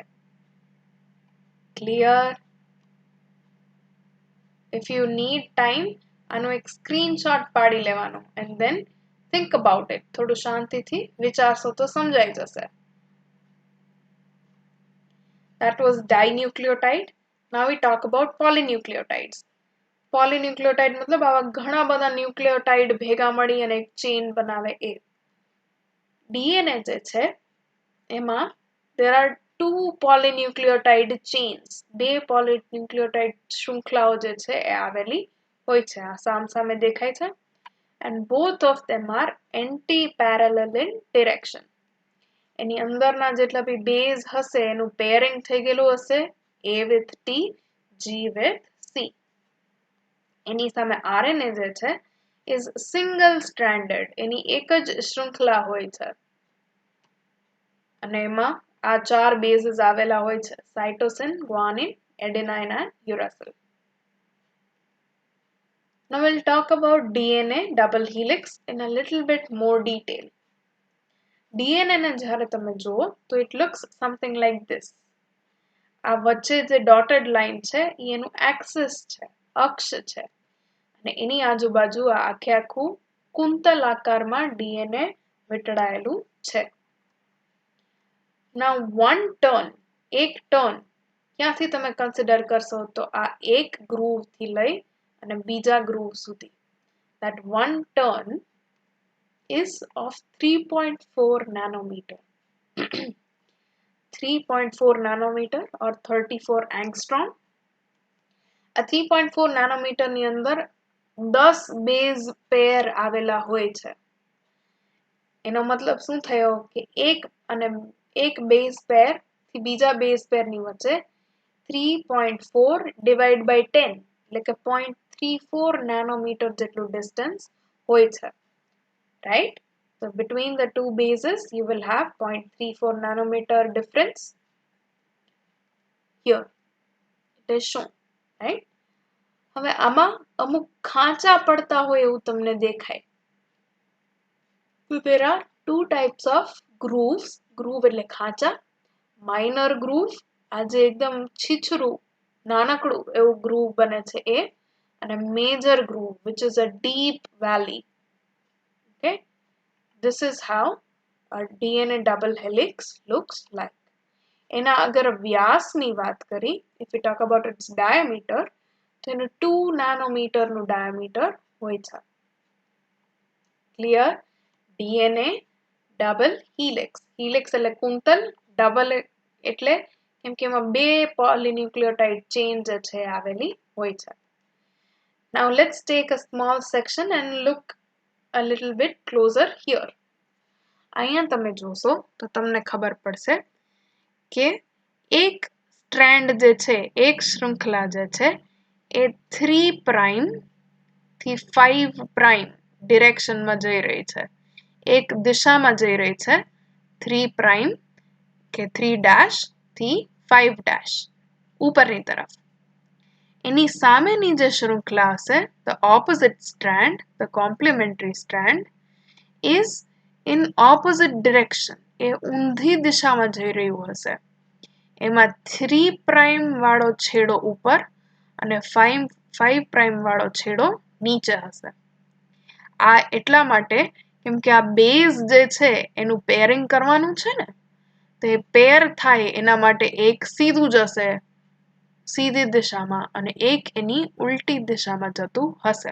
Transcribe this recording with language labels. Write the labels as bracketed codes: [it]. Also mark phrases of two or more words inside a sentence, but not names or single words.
[en] Clear? If you need time, [gu] આનો એક સ્ક્રીનશોટ પાડી લેવાનો [en] and then think about it. [gu] થોડું શાંતિથી વિચારશો તો સમજાઈ જશે. [en] That was dinucleotide. Now we talk about polynucleotides. [gu] Polynucleotide મતલબ આવા ઘણા બધા ન્યુક્લિયોટાઇડ ભેગા મળી અને એક ચેઇન બનાવે એ. [en] DNA [gu] જે છે એમાં [en] there are 2 polynucleotide chains. [gu] બે polynucleotide શૃંખલાઓ જે છે એ આવેલી હોય છે. આ સામસામે દેખાય છે. [en] And both of them are anti-parallel in direction. [gu] એની અંદરના જેટલા બી બેઝ હશે એનું પેરિંગ થઈ ગયેલું હશે. [en] A with T, G with C. [gu] એની સામે [en] RNA [gu] જે છે [en] is single stranded. [gu] એની એક જ શૃંખલા હોય છે. અને એમાં આ 4 bases આવેલા હોય છે. [en] Cytosine, guanine, adenine and uracil. Now we'll talk about DNA double helix in a little bit more detail. [gu] DNA ને જ્યારે તમે જુઓ તો [en] it looks something like this. [gu] આ વચ્ચે જે [en] dotted line [gu] છે એ એનું axis છે, અક્ષ છે. અને એની આજુબાજુ આ આખે આખું કુંતલ આકારમાં DNA વીંટળાયેલું છે. [en] Now one turn, [gu] એક turn ક્યાંથી તમે consider કરશો તો આ એક groove થી લઈ અને બીજા groove સુધી. [en] That one turn is of 3.4 nanometer. 3.4 nanometer or 34 angstrom. [gu] આ 3.4 nanometer ની અંદર 10 [en] base pair [gu] આવેલા હોય છે. એનો મતલબ શું થયો કે એક [en] base pair [gu] થી બીજા [en] base pair [gu] ની વચ્ચે 3.4 [en] divide by [gu] 10 એટલે કે 0.34 nanometer જેટલું distance હોય છે. [en] Right? So between the two bases you will have 0.34 nanometer difference. Here it is shown. Right? [gu] હવે આમાં અમુક ખાંચા પડતા હોય એવું તમને દેખાય. [en] So there are 2 types of grooves. [gu] Groove એટલે ખાંચા. [en] Minor groove, [gu] આ જે એકદમ છીછરું નાનકડું એવું groove બને છે એ. [en] અને major groove which is a deep valley. Okay? This is how a DNA double helix looks like. [gu] એના અગર વ્યાસની વાત કરી, [en] if we talk about its diameter, [gu] તો એનું 2 nanometer નું diameter હોય છે. [en] Clear? DNA double helix. [gu] Helix એટલે કુંતલ, double એટલે કેમ કે એમાં બે [en] polynucleotide chain [gu] જે છે આવેલી હોય છે. [en] Now let's take a small section and look a little bit closer here. [gu] અહીંયા તમે જોશો તો તમને ખબર પડશે કે એક સ્ટ્રેન્ડ જે છે, એક શૃંખલા જે છે એ 3 પ્રાઇમ થી 5 પ્રાઇમ ડિરેક્શનમાં જઈ રહી છે. એક દિશામાં જઈ રહી છે 3 પ્રાઇમ કે 3 ડેશ થી 5 ડેશ ઉપરની તરફ. એની સામેની જે શૃંખલા હશે, [en] the opposite strand, the complementary strand is in opposite direction. [gu] એ ઊંધી દિશામાં જઈ રહ્યું હશે. એમાં 3 પ્રાઇમ વાળો છેડો ઉપર અને 5 પ્રાઇમ વાળો છેડો નીચે હશે. આ એટલા માટે કેમ કે આ બેઝ જે છે એનું પેરિંગ કરવાનું છે ને, તો એ પેર થાય એના માટે એક સીધું જશે સીધી દિશામાં અને એક એની ઉલટી દિશામાં જતું હશે.